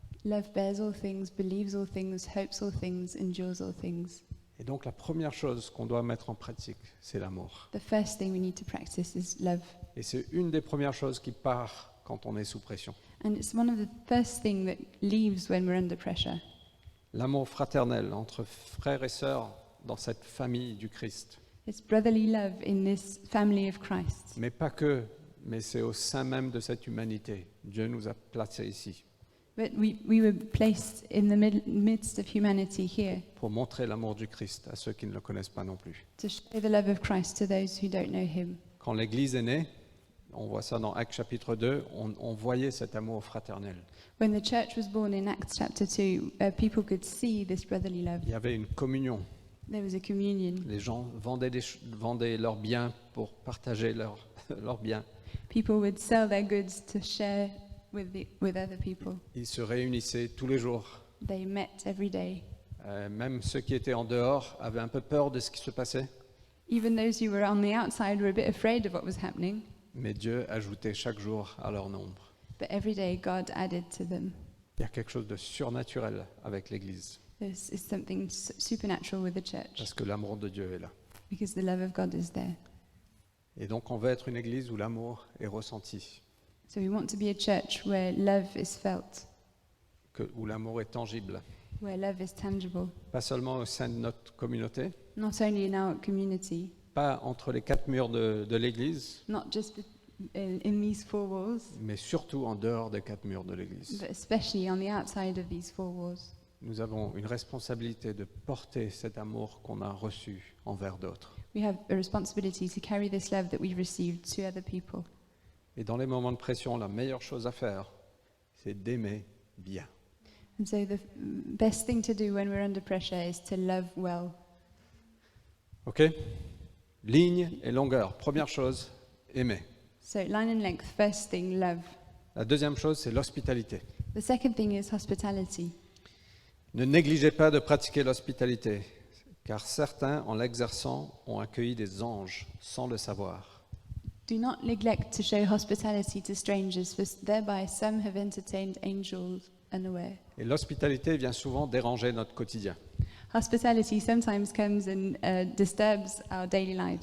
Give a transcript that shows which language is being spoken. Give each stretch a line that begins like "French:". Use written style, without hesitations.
English: Love bears all things, believes all things, hopes all things, endures all things.
French: Et donc la première chose qu'on doit mettre en pratique, c'est l'amour.
English: The first thing we need to practice is love.
French: Et c'est une des premières choses qui part quand on est sous pression.
English: And it's one of the first things that leaves when we're under pressure.
French: L'amour fraternel entre frères et sœurs dans cette famille du Christ.
English: It's brotherly love in this family of Christ.
French: Mais pas que, mais c'est au sein même de cette humanité. Dieu nous a placés ici
English: But we were placed in the midst of humanity here
French: pour montrer l'amour du Christ à ceux qui ne le connaissent pas non plus.
English: to show the love of Christ to those who don't know him.
French: Quand l'Église est née, on voit ça dans Actes chapitre 2, on voyait cet amour fraternel.
English: When the church was born in Acts chapter 2, people could see this brotherly love.
French: Il y avait une communion.
English: There was a communion.
French: Les gens vendaient leurs biens pour partager leurs biens.
English: People would sell their goods to share with other people.
French: Ils se réunissaient tous les jours.
English: They met every day.
French: Même ceux qui étaient en dehors avaient un peu peur de ce qui se passait.
English: Even those who were on the outside were a bit afraid of what was happening.
French: Mais Dieu ajoutait chaque jour à leur nombre.
English: But every day God added to them.
French: Il y a quelque chose de surnaturel avec l'Église,
English: There's is something supernatural with the church
French: parce que l'amour de Dieu est là.
English: because the love of God is there.
French: Et donc on veut être une église où l'amour est ressenti,
English: So we want to be a church where love is felt,
French: où l'amour est tangible.
English: where love is tangible,
French: Pas seulement au sein de notre communauté,
English: not only in our community,
French: pas entre les quatre murs de l'église,
English: not just in these four walls,
French: mais surtout en dehors des quatre murs de l'église.
English: but especially on the outside of these four walls.
French: Nous avons une responsabilité de porter cet amour qu'on a reçu envers d'autres.
English: We have a responsibility to carry this love that we've received to other people.
French: Et dans les moments de pression, la meilleure chose à faire, c'est d'aimer bien.
English: And so the best thing to do when we're under pressure is to love well.
French: OK? Ligne et longueur. Première chose, aimer.
English: So line and length, first thing, love.
French: La deuxième chose, c'est l'hospitalité.
English: The second thing is hospitality.
French: Ne négligez pas de pratiquer l'hospitalité, car certains, en l'exerçant, ont accueilli des anges sans le savoir.
English: Do not neglect to show hospitality to strangers, for thereby some have entertained angels unaware.
French: Et l'hospitalité vient souvent déranger notre quotidien.
English: Hospitality sometimes comes and disturbs our daily lives.